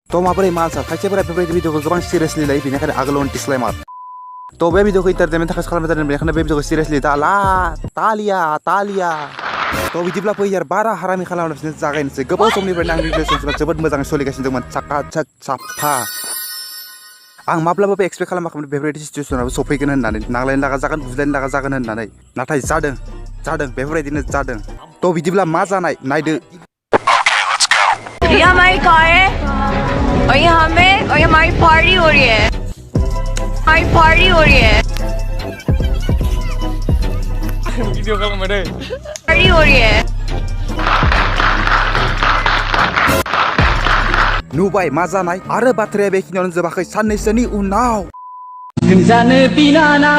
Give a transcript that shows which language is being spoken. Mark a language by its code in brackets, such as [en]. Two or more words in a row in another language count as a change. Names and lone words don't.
[brx] तो माबोरै मानसा खायसेफोरा बेफोरबायदि भिडिअखौ गोबां सिरियासलि लायो बेनिखायनो आगोलावनो डिसक्लेमार तो बे भिडिअखौ इन्टारटेनमेन्ट थाखाय खालामनाय जादों बेनिखायनो बे भिडिअखौ सिरियासलि दाला तालिया तो बिदिब्ला फै यार बारा हारामि खालामालासिनो जागायनोसै गोबाव समनिफ्रायनो आंनि रिलेशनशिपआ जोबोद मोजाङै सोलिगासिनो दंमोन साकाचक साफा आं माब्लाबाबो एक्सपेक्ट खालामाखैमोन बेफोरबायदि सिचुवेसनाबो सफैगोन होननानै नांलायनो लागा जागोन बुज्लायनो लागा जागोन होननानै नाथाय जादों बेफोरबायदिनो जादों तो बिदिब्ला मा जानाय नायदो [hi] ये हमारी कार है और ये हमें और ये हमारी पार्टी हो रही है पार्टी हो रही है [brx] नुबाय मा जानाय आरो बाथ्राया बेखिनियावनो जोबाखै साननैसोनि उनाव जानो बिनानाव